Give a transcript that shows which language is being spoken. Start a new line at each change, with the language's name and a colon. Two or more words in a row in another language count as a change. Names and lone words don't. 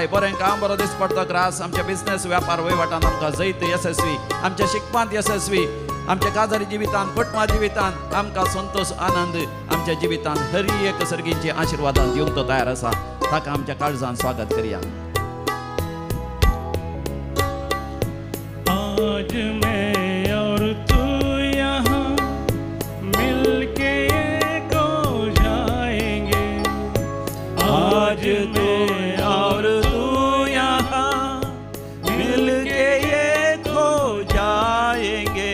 Konkani: बरें काम बरो दीस पडतो ग्रास आमच्या बिझनेस व्यापार वयवाटांत आमकां जैत यशस्वी. आमच्या शिकपांत यशस्वी. आमच्या काजारी जिवितांत कुटुंबा जिवितांत आमकां संतोष आनंद आमच्या जिवितांत हर एक सर्गींचे आशिर्वादां दिवंक तो तयार आसा. ताका आमच्या काळजान स्वागत करया.
Hindi: आज मैं और तू यहाँ मिलके एक हो जाएंगे. आज मैं और तू यहाँ मिलके एक हो जाएंगे.